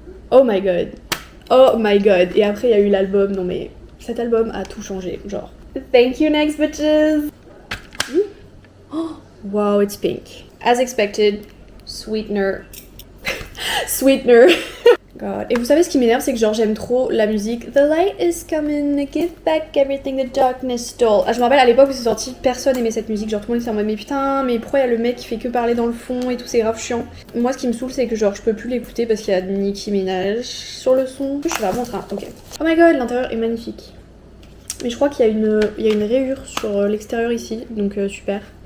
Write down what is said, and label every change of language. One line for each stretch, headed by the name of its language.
English: Oh my god! Oh my god!
French: Et après, il y a eu l'album, non mais cet album a tout changé, genre.
English: Thank you, next bitches! Oh, wow, it's pink. As expected, sweetener. Sweetener. God.
French: Et vous savez ce qui m'énerve, c'est que genre j'aime trop la musique.
English: The light is coming, give back everything the darkness stole.
French: Ah, je me rappelle à l'époque où c'est sorti, personne aimait cette musique. Genre tout le monde était en mode mais putain, mais pourquoi il y a le mec qui fait que parler dans le fond et tout, c'est grave chiant. Moi ce qui me saoule c'est que genre je peux plus l'écouter parce qu'il y a Nicki Minaj sur le son. Je suis vraiment en train, ok.
English: Oh my god,
French: l'intérieur est magnifique. Mais je crois qu'il y a une rayure sur l'extérieur ici, donc super.